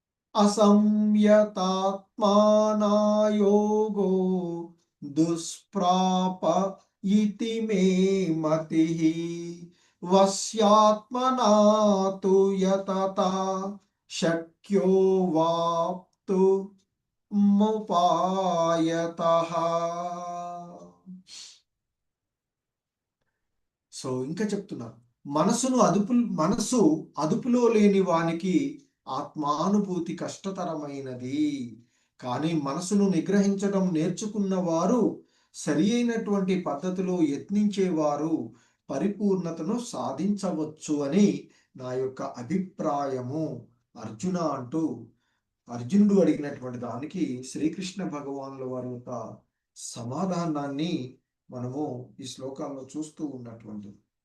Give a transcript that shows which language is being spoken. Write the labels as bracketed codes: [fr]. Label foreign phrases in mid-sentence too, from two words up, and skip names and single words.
[sa] असंयतात्माना योगो दुष्प्राप इति मे मतिः वश्यात्मना तु यतता शक्यो वाप्तु मुपायतः. [te] సో ఇంకా చెప్తున్నారు, మనసు అదుపులో లేని వానికి ఆత్మానుభూతి కష్టతరమైనది. కానీ మనసును నిగ్రహించడం నేర్చుకున్న వారు, సరి అయినటువంటి పద్ధతిలో యత్నించేవారు పరిపూర్ణతను సాధించవచ్చు అని నా యొక్క అభిప్రాయము అర్జున అంటూ, అర్జునుడు అడిగినటువంటి దానికి శ్రీకృష్ణ భగవానుల వారి యొక్క సమాధానాన్ని మనము ఈ శ్లోకాల్లో చూస్తూ ఉన్నటువంటిది.